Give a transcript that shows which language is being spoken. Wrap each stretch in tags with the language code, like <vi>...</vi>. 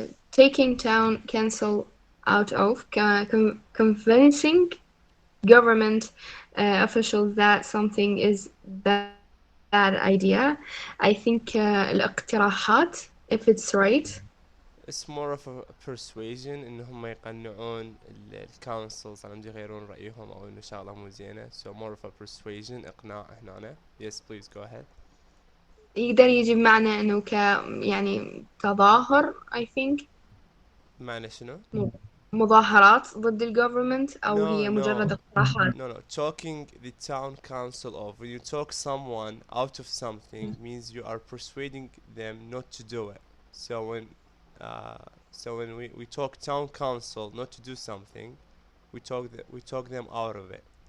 <en>Taking town council out of, convincing government officials that something is bad idea. I think الاقتراحات, if it's right. It's more of a persuasion</en> <ar>إن هم يقنعون الكونسلز عم يغيرون رأيهم أو إنه شغلة مو زينة.</ar> <en>So more of a persuasion,</en> <ar>إقناع هنا.</ar> <en>Yes, please go ahead.</en> <ar>يقدر يجي بمعنى إنه يعني تظاهر</ar> <en>I think.</en> <ar>معنى شنو؟ مظاهرات ضد الجوفرمنت أو هي</ar> <en>No,</en> <ar>مجرد اقتراحات.</ar> <en>No, talking the town council of. When you talk someone out of something means you are persuading them not to do it. So when we talk town council not to do something, we talk them out of it.</en>